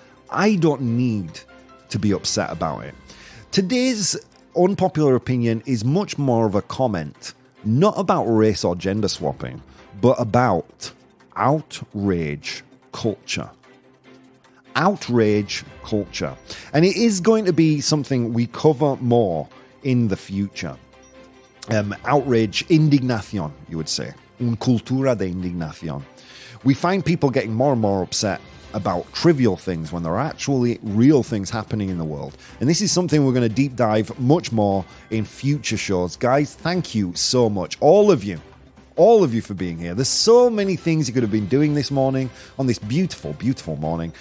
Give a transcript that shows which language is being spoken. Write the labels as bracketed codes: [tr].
[en] I don't need to be upset about it. Today's unpopular opinion is much more of a comment, not about race or gender swapping, but about outrage culture. Outrage culture. And it is going to be something we cover more in the future. Outrage, indignación, you would say. [es] Una cultura de indignación. [en] We find people getting more and more upset about trivial things when there are actually real things happening in the world. And this is something we're going to deep dive much more in future shows. Guys, thank you so much. All of you for being here. There's so many things you could have been doing this morning, on this beautiful, beautiful morning.